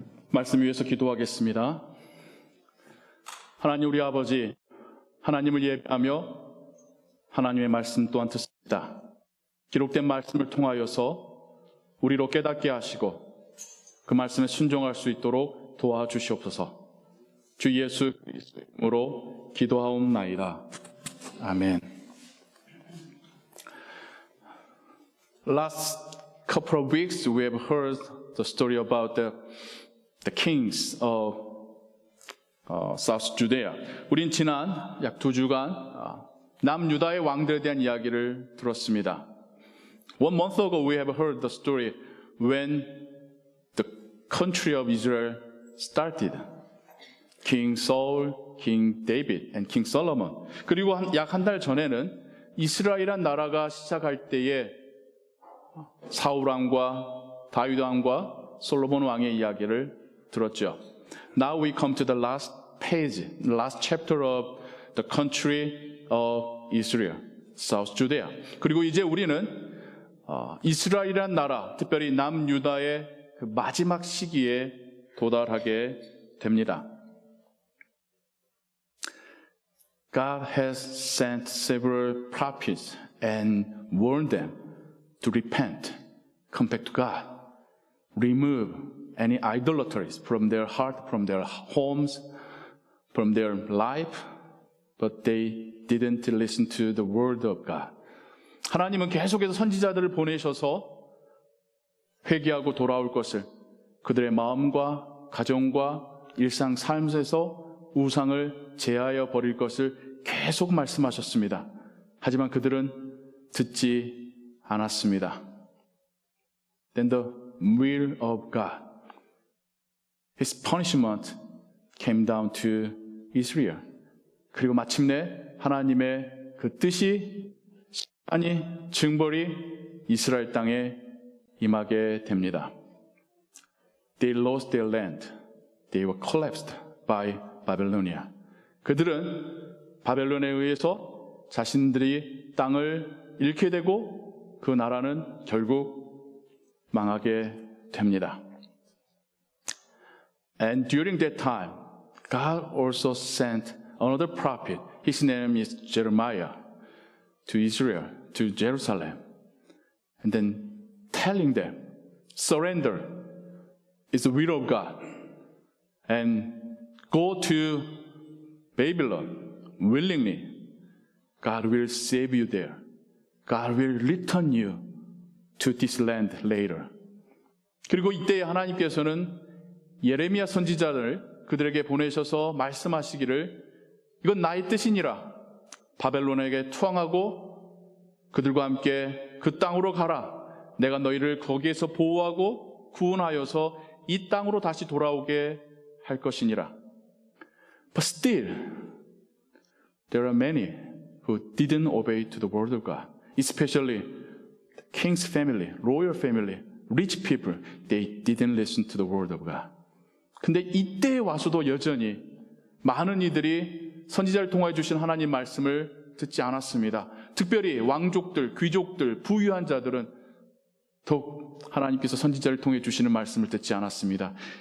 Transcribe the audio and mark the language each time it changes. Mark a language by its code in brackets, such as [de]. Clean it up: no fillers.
[ko] 말씀 위해서 기도하겠습니다. 하나님 우리 아버지, 하나님을 예배하며 하나님의 말씀 또한 듣습니다. 기록된 말씀을 통하여서 우리로 깨닫게 하시고 그 말씀에 순종할 수 있도록 도와주시옵소서. 주 예수 그리스도의 이름으로 기도하옵나이다. 아멘. [en] Last couple of weeks we have heard the story about the kings of South Judea. [ko] 우린 지난 약 2주간 남유다의 왕들에 대한 이야기를 들었습니다. [en] 1 month ago we have heard the story when the country of Israel started. King Saul, King David, and King Solomon. [ko] 그리고 약 한 달 전에는 이스라엘이란 나라가 시작할 때에 사울 왕과 다윗 왕과 솔로몬 왕의 이야기를 들었죠. [en] Now we come to the last page, last chapter of the country of Israel, South Judea. [ko] 그리고 이제 우리는 이스라엘이란 나라, 특별히 남유다의 그 마지막 시기에 도달하게 됩니다. [en] God has sent several prophets and warned them to repent, come back to God, remove any idolatries from their heart, from their homes, from their life, but they didn't listen to the word of God. [ko] 하나님은 계속해서 선지자들을 보내셔서 회개하고 돌아올 것을, 그들의 마음과 가정과 일상 삶에서 우상을 제하여 버릴 것을 계속 말씀하셨습니다. 하지만 그들은 듣지 않았습니다. [en] Then the will of God, His punishment came down to Israel. [ko] 그리고 마침내 하나님의 그 뜻이 징벌이 이스라엘 땅에 임하게 됩니다. [en] They lost their land. They were collapsed by Babylonia. [ko] 그들은 바벨론에 의해서 자신들이 땅을 잃게 되고 그 나라는 결국 망하게 됩니다. [en] And during that time, God also sent another prophet. His name is Jeremiah to Israel, to Jerusalem. And then telling them, surrender is the will of God. And go to Babylon willingly. God will save you there. God will return you to this land later. [ko] 그리고 이때 하나님께서는 예레미야 선지자를 그들에게 보내셔서 말씀하시기를 이건 나의 뜻이니라. 바벨론에게 투항하고 그들과 함께 그 땅으로 가라. 내가 너희를 거기에서 보호하고 구원하여서 이 땅으로 다시 돌아오게 할 것이니라. [en] But still, there are many who didn't obey to the word of God, especially the king's family, royal family, rich people. They didn't listen to the word of God. [ko] 근데 이때에 와서도 여전히 많은 이들이 선지자를 통하여 주신 하나님 말씀을 듣지 않았습니다. 특별히 왕족들, 귀족들, 부유한 자들은 더욱 하나님께서 선지자를 통해 주시는 말씀을 듣지 않았습니다.